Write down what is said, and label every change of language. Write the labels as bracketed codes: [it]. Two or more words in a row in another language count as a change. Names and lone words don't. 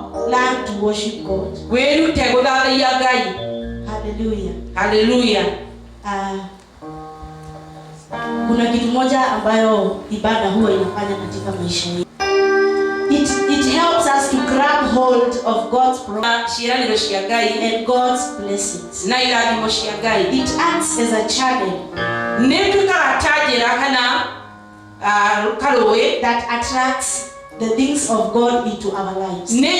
[en] Learn to worship God. [ki] Wirute guthathaiya Ngai. Hallelujah. Hallelujah. [sw] Kuna kitu moja ambayo ibada huwa inafanya katika maisha yetu. [en] It helps us to grab hold of God's promise and God's blessings. It acts as a channel that attracts the things of God into our lives.